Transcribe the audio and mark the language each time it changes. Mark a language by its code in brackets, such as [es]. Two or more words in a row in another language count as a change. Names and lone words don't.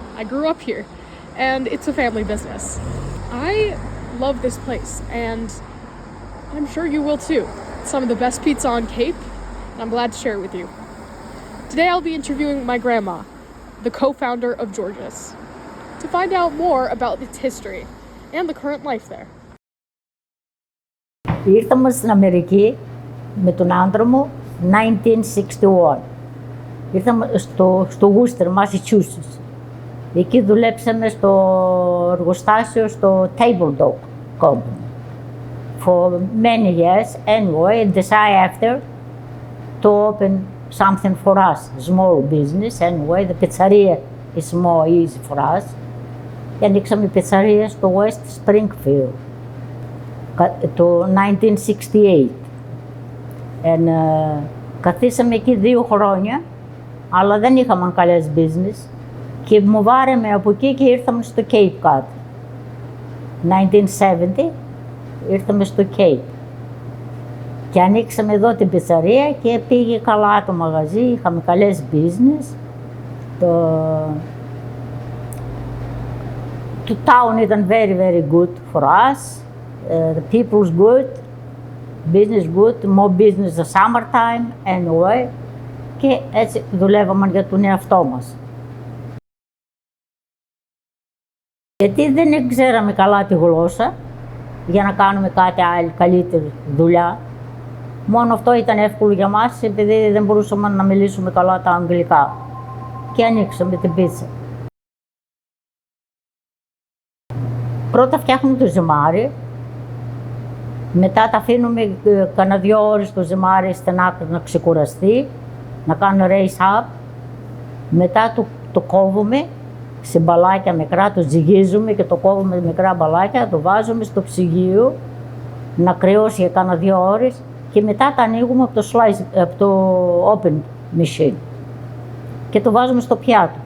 [en] I grew up here, and it's a family business. I love this place, and I'm sure you will too. It's some of the best pizza on Cape, and I'm glad to share it with you. Today I'll be interviewing my grandma, the co-founder of George's, to find out more about its history and the current life there. [el] Ήρθαμε στην Αμερική με τον άντρα μου 1961. Ήρθαμε στο Worcester, Massachusetts. Εκεί δουλέψαμε στο εργοστάσιο στο Table Dog Company [en] for many years anyway, [el] and decided after to open something for us, [en] small business anyway. The pizzeria is more easy for us. [el] Και ανοίξαμε πιτσαρία στο West Springfield το 1968. And, καθίσαμε εκεί 2 χρόνια, αλλά δεν είχαμε καλές business και μου βάρεμε από εκεί και ήρθαμε στο Cape Cod. 1970 ήρθαμε στο Cape και ανοίξαμε εδώ την πιτσαρία και πήγε καλά το μαγαζί, είχαμε καλές business. [en] The town ήταν very, very good for us. The people's good, business good, more business the summertime anyway. [el] Και έτσι δουλεύαμε για τον εαυτό μας. Γιατί δεν ξέραμε καλά τη γλώσσα για να κάνουμε κάτι άλλο, καλύτερη δουλειά. Μόνο αυτό ήταν εύκολο για μας, επειδή δεν μπορούσαμε να μιλήσουμε καλά τα αγγλικά. Και ανοίξαμε την πίτσα. Πρώτα φτιάχνουμε το ζυμάρι, μετά τα αφήνουμε κανένα 2 ώρες το ζυμάρι στην άκρη να ξεκουραστεί, να κάνουμε [en] raise up, [el] μετά το κόβουμε σε μπαλάκια μικρά, το ζυγίζουμε και το κόβουμε μικρά μπαλάκια, το βάζουμε στο ψυγείο να κρυώσει για κάνα 2 ώρες και μετά τα ανοίγουμε από το [en] open machine [el] και το βάζουμε στο πιάτο.